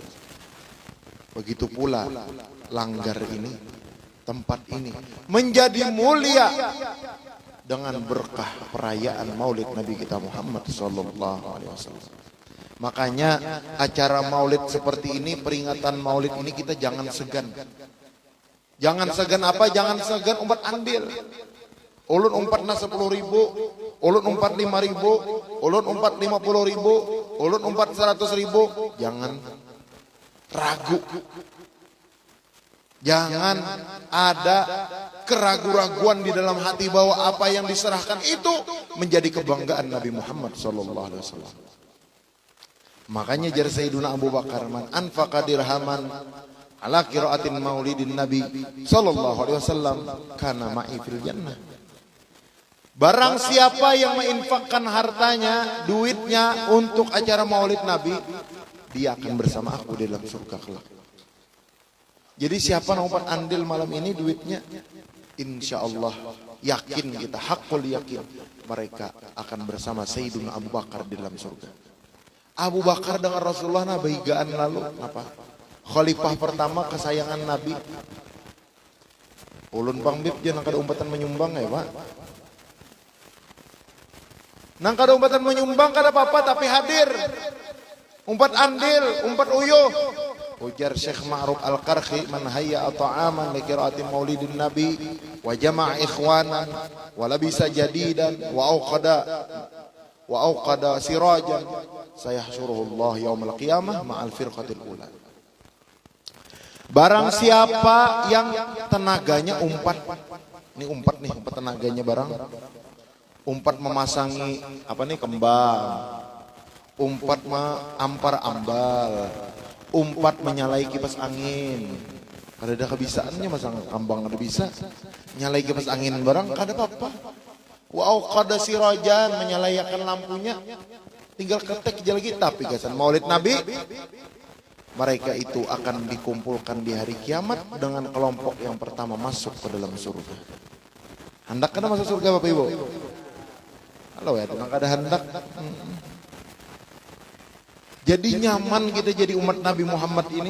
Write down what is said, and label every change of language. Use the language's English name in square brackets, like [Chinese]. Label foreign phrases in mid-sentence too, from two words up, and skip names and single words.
[Indonesian] Begitu pula Langgar ini, tempat ini menjadi mulia dengan berkah perayaan Maulid Nabi kita Muhammad SAW. Makanya acara Maulid seperti ini, peringatan Maulid ini kita jangan segan. Jangan segan apa? Jangan segan umpat andil. [Banjar] Ulun umpatna 10.000, ulun umpat 5.000, ulun umpat 50.000, ulun umpat 100.000. [Indonesian] Jangan ragu. Jangan ada keraguan-raguan di dalam hati bahwa apa yang diserahkan itu menjadi kebanggaan Nabi Muhammad [Arabic] صلى الله عليه وسلم. [Banjar] Makanya jar [Arabic] Sayyiduna Abu Bakar, من أنفق درهما على قراءة مولد النبي صلى الله عليه وسلم كان معي في الجنة. [Indonesian] Barang siapa yang menginfakkan hartanya, duitnya untuk acara maulid Nabi, dia akan bersama aku di dalam surga kelak. Jadi siapa nomor andil malam ini duitnya, [Arabic] إن شاء الله [Indonesian] yakin kita, hakul yakin mereka akan bersama Sayyidina Abu Bakar di dalam surga. [Banjar] Abu Bakar dengan Rasulullah nabaigaan lalu apa? [Indonesian] Khalifah pertama kesayangan Nabi. [Banjar] Ulun pangbib jangan kada umpatan menyumbang ya Pak. Nang kada umpatan menyumbang kada apa-apa tapi hadir. Umpat andil, umpat uyuh. Ujar Syekh Ma'ruf Al-Qarhi, [Arabic] من هيأ طعاما لقراءة مولد النبي وجمع إخوانا ولبس جديدا وأوقد سراجا سيحشره الله يوم القيامة مع الفرقة الأولى. [Banjar] Barang siapa yang tenaganya umpat, ini umpat nih, umpat tenaganya barang. Umpat memasangi apa nih, kembang. Umpat ampar ambal. Umpat menyalai kipas angin. Kada ada kebisaannya masang kambang kada bisa. Nyalai kipas angin barang kada apa-apa. [Arabic] وأوقد سراجا, [Banjar] menyalayakan lampunya. Tinggal ketek aja lagi. Tapi gasan maulid Nabi, [Indonesian] mereka itu akan dikumpulkan di hari kiamat dengan kelompok yang pertama masuk ke dalam surga. [Banjar] Hendak kada masuk surga Bapak Ibu? Halo ya, tenang kada hendak. Jadi nyaman kita jadi umat Nabi Muhammad ini.